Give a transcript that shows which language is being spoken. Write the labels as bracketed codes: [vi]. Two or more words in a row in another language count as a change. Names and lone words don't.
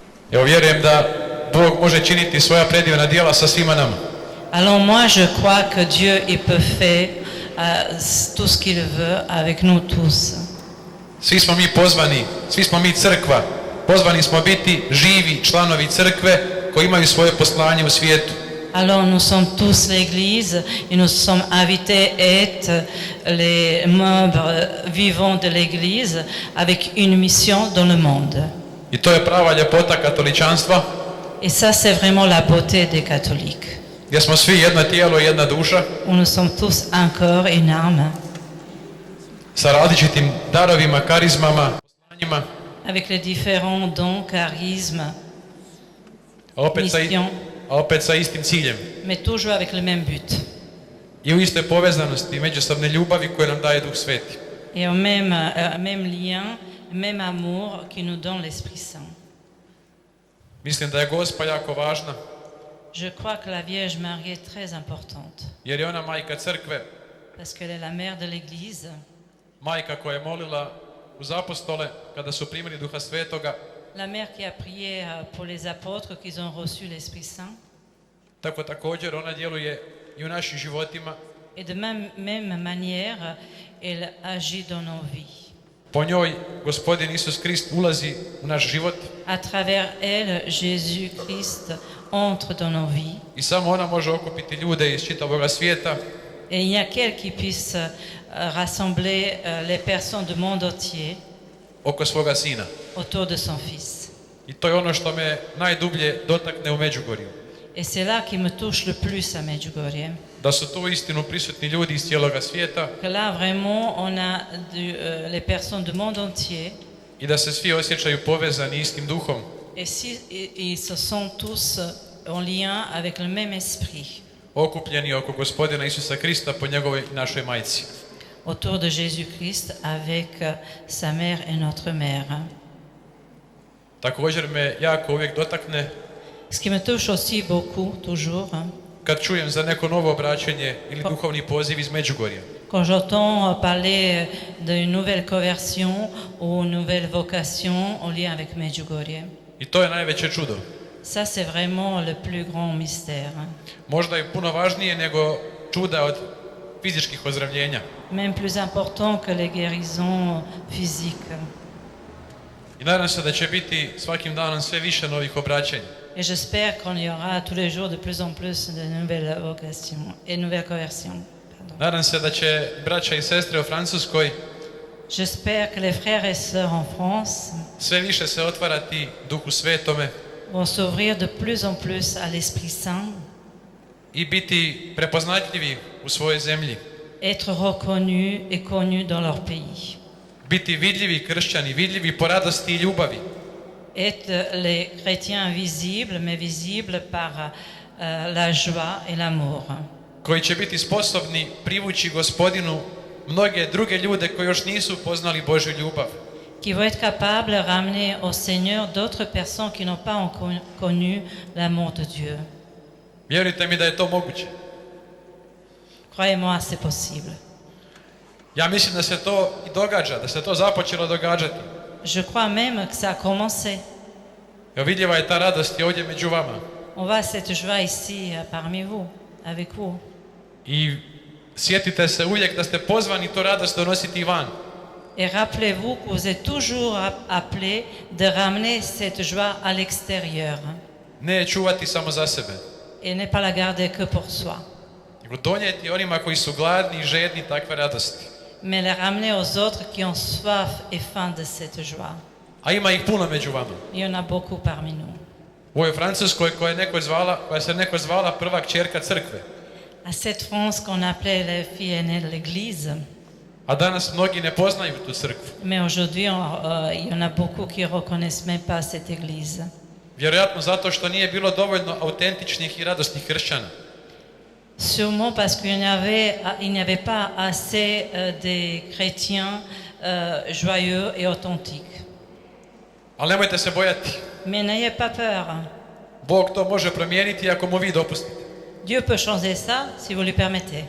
[hr] Evo vjerujem da Bog može činiti svoja predivna djela sa svima nama. [fr] Alors moi, je crois que Dieu il peut faire tout ce qu'il veut avec nous tous. [hr] Svi smo mi pozvani, svi smo mi crkva, pozvani smo biti živi članovi crkve koji imaju svoje poslanje u svijetu. [fr] Alors nous sommes tous l'Église et nous sommes invités à être les membres vivants de l'Église avec une mission dans le monde. [hr] I to je prava ljepota katoličanstva, [fr] Et ça, c'est vraiment la beauté des catholiques. [hr] gdje smo svi jedno tijelo i jedna duša, [fr] Où nous sommes tous un corps et une âme, [hr] sa različitim darovima, karizmama, poslanjima, [fr] avec les différents dons, charismes, missions, [hr] a opet sa istim ciljem. [fr] mais toujours avec le même but. [hr] I u istoj povezanosti, međusobne ljubavi koje nam daje Duh Sveti. [fr] Et au même lien, même amour qui nous donne l'Esprit Saint. [hr] Mislim da je Gospa jako važna, [fr] Je crois que la Vierge Marie est très importante, [hr] jer je ona majka crkve, [fr] parce qu'elle est la mère de l'Église, [hr] majka koja je molila uz apostole kada su primili Duha Svetoga. [fr] la mère qui a prié pour les apôtres qu'ils ont reçu l'Esprit Saint. [hr] Tako također ona djeluje i u našim životima. [fr] Et de même manière, elle agit dans nos vies. [hr] Po njoj Gospodin Isus Krist ulazi u naš život [fr] À travers elle, Jésus-Christ entre dans nos vies. [hr] i samo ona može okupiti ljude iz čitavog svijeta [fr] Et il n'y a qu'elle qui puisse rassembler les personnes du monde entier [hr] oko svoga sina. [fr] autour de son Fils. [hr] I to je ono što me najdublje dotakne u Međugorju. [fr] Et c'est là qui me touche le plus à Medjugorje. [hr] Da su tu istinu prisutni ljudi iz cijeloga svijeta [fr] Que là, vraiment, on a les personnes du monde entier. [hr] i da se svi osjećaju povezani istim duhom. [fr] Et ils se sont tous en lien avec le même esprit. [hr] Okupljeni oko Gospodina Isusa Krista po njegovoj i našoj majci. [fr] Autour de Jésus-Christ avec sa mère et notre mère. [hr] Također me jako uvijek dotakne [fr] Ce qui me touche aussi beaucoup, toujours, [hr] kad čujem za neko novo obraćanje ili duhovni poziv iz Međugorja. [fr] quand j'entends parler d'une nouvelle conversion ou une nouvelle vocation en lien avec Medjugorje. [hr] I to je najveće čudo. [fr] Ça, c'est vraiment le plus grand mystère. [hr] Možda je puno važnije nego čuda od fizičkih ozdravljenja. [fr] Même plus important que les guérisons physiques. [hr] I nadam se da će biti svakim danom sve više novih obraćanja. [fr] Et j'espère qu'il y aura tous les jours de plus en plus de nouvelles vocations et nouvelles conversions. Pardon. [hr] Nadam se da će braća i sestre u Francuskoj [fr] J'espère que les frères et sœurs en France [hr] sve više se otvarati Duhu Svetome [fr] vont s'ouvrir de plus en plus à l'Esprit Saint, [hr] i biti prepoznatljivi u svojoj zemlji. [fr] être reconnus et connus dans leur pays. [hr] Biti vidljivi kršćani, vidljivi po radosti i ljubavi. [fr] Être les chrétiens visibles, mais visibles par la joie et l'amour. [hr] Koji će biti sposobni privući Gospodinu mnoge druge ljude koji još nisu poznali Božju ljubav. [fr] Qui vont être capables de ramener au Seigneur d'autres personnes qui n'ont pas encore connu l'amour de Dieu. [hr] Vjerujte mi da je to moguće. [fr] Croyez-moi, c'est possible. [hr] Ja mislim da se to i događa, da se to započelo događati. [fr] Je crois même que ça a commencé. [hr] Evo vidljiva je ta radost i ovdje među vama. [fr] On voit cette joie ici parmi vous, avec vous. [hr] I sjetite se uvijek da ste pozvani tu radost donositi van. [fr] Et rappelez-vous que vous êtes toujours appelés de ramener cette joie à l'extérieur. [hr] Ne je čuvati samo za sebe. [fr] Et ne pas la garder que pour soi. [hr] Nego donijeti onima koji su gladni i žedni takve radosti. [fr] Mais la ramener aux autres qui ont soif et faim de cette joie. [hr] A ima ih puno među vama. [fr] Il y en a beaucoup parmi nous. [hr] U ovoj Francuskoj koja se neko zvala prva kćerka crkve. [fr] À cette France qu'on appelait les filles aînées de l'Église. [hr] A danas mnogi ne poznaju tu crkvu. [fr] Mais aujourd'hui, il y en a beaucoup qui ne reconnaissent même pas cette Église. [hr] Vjerojatno zato što nije bilo dovoljno autentičnih i radosnih kršćana. [fr] Sûrement parce qu'il n'y avait pas assez de chrétiens joyeux et authentiques. [hr] Ali nemojte se bojati. [fr] Mais n'ayez pas peur. [hr] Bog to može promijeniti ako mu vi dopustite. [fr] Dieu peut changer ça si vous lui permettez.